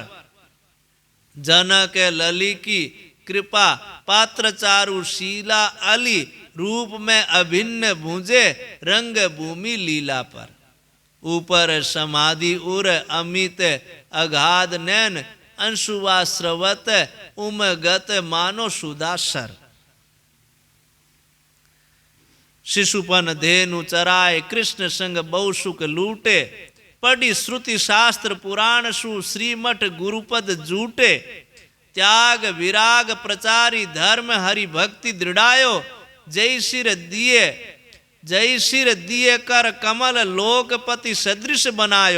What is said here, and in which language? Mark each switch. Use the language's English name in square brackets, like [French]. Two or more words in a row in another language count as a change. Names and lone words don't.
[Braj] जनक लली की कृपा पात्र चारु शीला अली, रूप में अभिन्न भूंजे रंग भूमि लीला पर। ऊपर समाधि उर अमित अगाध नैन, अंशुवा स्रवत उमगत मानो सुदासर। शिशुपन धेनु चराय कृष्ण संग बहु सुख लूटे, पढ़ी श्रुति शास्त्र पुराण सु श्रीमठ गुरुपद जूटे। त्याग विराग प्रचारी धर्म हरि भक्ति दृढ़ायो, जय सिर दिए कर कमल लोकपति सदृश बनायो।